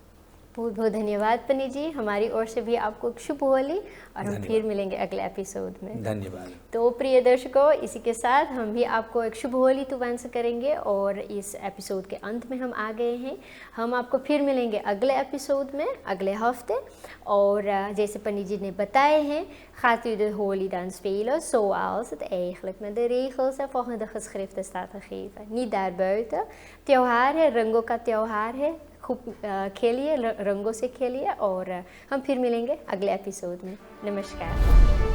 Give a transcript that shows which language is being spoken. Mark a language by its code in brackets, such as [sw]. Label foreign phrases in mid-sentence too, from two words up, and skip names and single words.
[hi] बहुत बहुत धन्यवाद पन्नी जी, हमारी ओर से भी आपको एक शुभ होली, और हम फिर मिलेंगे अगले एपिसोड में। धन्यवाद। तो प्रिय दर्शकों, इसी के साथ हम भी आपको एक शुभ होली तुवंश करेंगे, और इस एपिसोड के अंत में हम आ गए हैं। हम आपको फिर मिलेंगे अगले एपिसोड में अगले हफ्ते, और जैसे पन्नी जी ने बताए हैं, [nl] gaat u de holy dan spelen zoals het eigenlijk met de regels en volgens de geschriften staat gegeven. Niet daarbuiten. [hi] त्योहार है, रंगों का त्योहार है, खूब खेलिए, रंगों से खेलिए, और हम फिर मिलेंगे अगले एपिसोड में। नमस्कार।